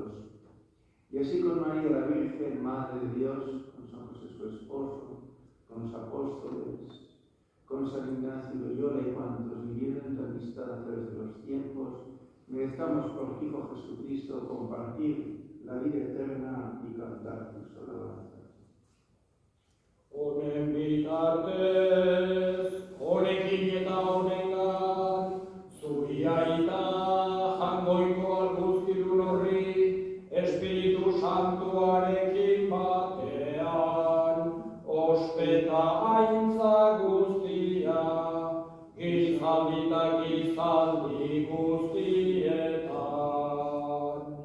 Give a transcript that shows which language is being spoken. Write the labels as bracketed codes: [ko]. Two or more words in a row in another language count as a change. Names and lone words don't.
[es] Y así con María la Virgen, Madre de Dios, con San José su esposo, con los apóstoles, con San Ignacio de Loyola y cuantos vivieron en tu amistad a través de los tiempos, merezcamos por tu Hijo Jesucristo compartir la vida eterna y cantar tus alabanzas. [eu] Honen bitartez, honekin eta honengan, zuri aita jangoiko alguzkidun horri, Espiritu Santuarekin batean, ospeta aintza guztia, gizaldi eta gizaldi guztietan.